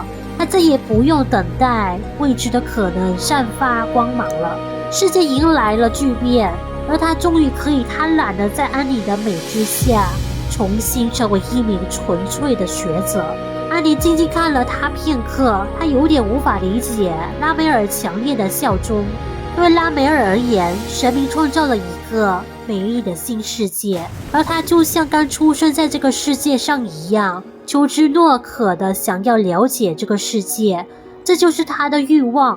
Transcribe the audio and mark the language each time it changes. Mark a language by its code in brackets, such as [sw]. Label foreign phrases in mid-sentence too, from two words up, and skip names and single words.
[zh] 它再也不用等待未知的可能散發光芒了。世界迎來了巨變，而他終於可以貪婪地在安妮的美之下重新成為一名純粹的學者。安妮靜靜看了他片刻，她有點無法理解拉梅爾強烈的效忠。對拉梅爾而言，神明創造了一個美麗的新世界，而他就像剛出生在這個世界上一樣，求知若渴地想要了解這個世界，這就是他的慾望。